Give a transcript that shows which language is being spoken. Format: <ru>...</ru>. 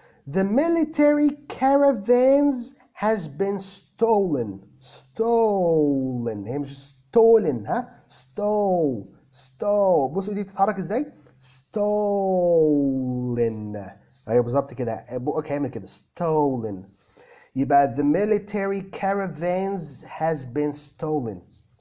<en>The military caravans has been stolen.</en> <ar>stolen، هي مش stolen، ها بصوا دي بتتحرك ازاي. stolen، ايوه بالظبط كده، بقك هيعمل كده stolen.</ar> <en>يبقى the military caravans has been stolen.</en>